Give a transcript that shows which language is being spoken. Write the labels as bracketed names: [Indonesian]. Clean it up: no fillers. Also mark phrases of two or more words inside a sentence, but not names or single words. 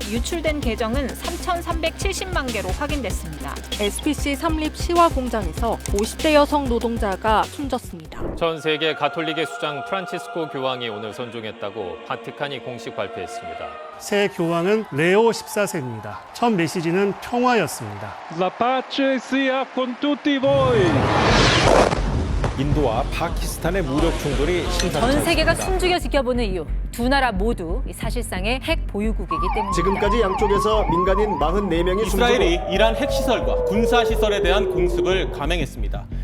[Korean] 유출된 계정은 3,370만 개로 확인됐습니다. SPC 삼립 시화 공장에서 50대 여성 노동자가 숨졌습니다. 전 세계 가톨릭의 수장 프란치스코 교황이 오늘 선종했다고 바티칸이 공식 발표했습니다. 새 교황은 레오 14세입니다. 첫 메시지는 평화였습니다. [Italian] La pace sia con tutti voi. [Korean] 인도와 파키스탄의 무력 충돌이 심상치 전 세계가 않습니다. 숨죽여 지켜보는 이유, 두 나라 모두 사실상의 핵 보유국이기 때문입니다. 지금까지 양쪽에서 민간인 44명이 이스라엘이 이란 핵시설과 군사시설에 대한 공습을 감행했습니다.